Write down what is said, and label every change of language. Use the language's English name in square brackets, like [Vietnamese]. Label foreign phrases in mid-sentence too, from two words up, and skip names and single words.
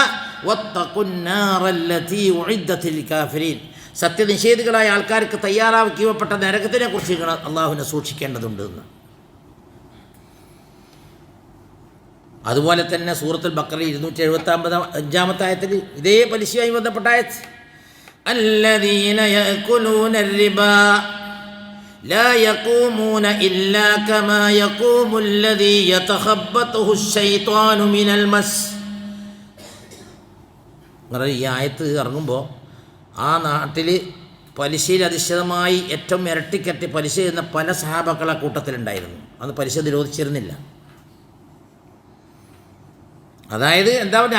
[Arabic] واتقوا النار التي أعدت للكافرين, [Malayalam] സത്യനിഷേധികളായ ആൾക്കാർക്ക് തയ്യാറാക്കിവപ്പെട്ട നരകത്തിനെ കുറിച്ച് നിങ്ങൾ അള്ളാഹുവിനെ സൂക്ഷിക്കേണ്ടതുണ്ട് എന്ന്. അതുപോലെ തന്നെ സൂറത്തുൽ ബഖറ 275-ാമത്തെ ആയത്തിൽ ഇതേ പലിശയുമായി ബന്ധപ്പെട്ട ആയത്ത് [Arabic] الذين يأكلون الربا لا يقومون إلا كما يقوم الذي يتخبطه الشيطان من المس. [Malayalam] ഈ ആയത്ത് ഇറങ്ങുമ്പോൾ ആ നാട്ടിൽ പലിശയിൽ അധിഷ്ഠിതമായി ഏറ്റവും ഇരട്ടിക്കട്ടി പലിശ എന്ന പല സഹാബാക്കൾ ആ കൂട്ടത്തിലുണ്ടായിരുന്നു. അന്ന് പലിശ നിരോധിച്ചിരുന്നില്ല. അതായത് എന്താ പറയുക?